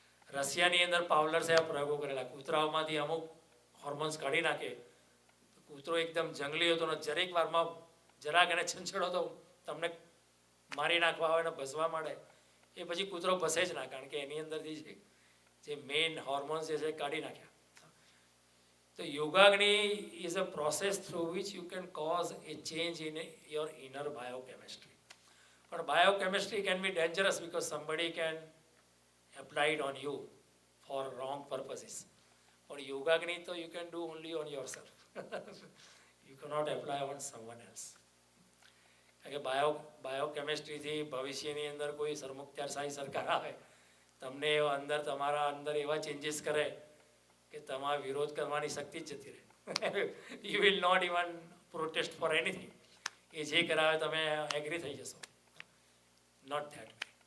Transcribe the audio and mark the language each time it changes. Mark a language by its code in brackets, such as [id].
[gu] રશિયાની અંદર પાવલર્સે આ પ્રયોગો કરેલા. કૂતરાઓમાંથી અમુક હોર્મોન્સ કાઢી નાખે, કૂતરો એકદમ જંગલી હતો ને જરેક વારમાં જરાક એને છંછેડો તો તમને મારી નાખવા આવે ને ભસવા માંડે, એ પછી કૂતરો ભસે જ ના, કારણ કે એની અંદરથી જે મેઇન હોર્મોન્સ છે કાઢી નાખ્યા. [en] તો Yogagni is a process through which you can cause a change in your inner biochemistry. But biochemistry can be dangerous because somebody can apply it on you for wrong purposes. But Yogagni, so you can do only on yourself. You cannot apply on someone else. [gu] કારણ કે બાયોકેમિસ્ટ્રીથી ભવિષ્યની અંદર કોઈ સરમુખત્યારશાહી સરકાર આવે, તમને અંદર તમારા અંદર એવા ચેન્જીસ કરે કે તમારા વિરોધ કરવાની શક્તિ જ જતી રહે. [en] You will not even protest for anything. [gu] એ જે કરાવે તમે એગ્રી થઈ જશો. [en] Not that way.